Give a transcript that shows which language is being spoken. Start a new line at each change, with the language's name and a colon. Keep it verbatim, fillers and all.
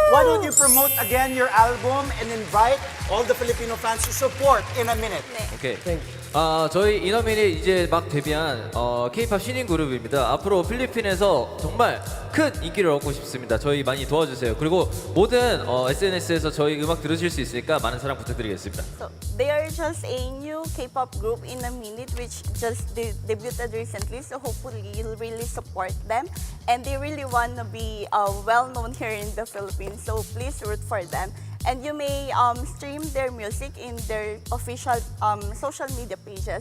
English: Why don't you promote again your album and invite all the Filipino fans to support In a Minute. 오케이.
Korean: 아, 저희 인어민이 이제 막 데뷔한 어, K-팝 신인 그룹입니다. 앞으로 필리핀에서 정말 큰 인기를 얻고 싶습니다. 저희 많이 도와주세요. 그리고 모든 어, 에스엔에스에서 저희 음악 들으실 수 있으니까 많은 사랑 부탁드리겠습니다.
English: So they are just a new K-pop group In a Minute, which just de- debuted recently. So hopefully you'll really support them, and they really want to be uh, well known here in the Philippines. So please root for them. And you may um, stream their music in their official um, social media pages.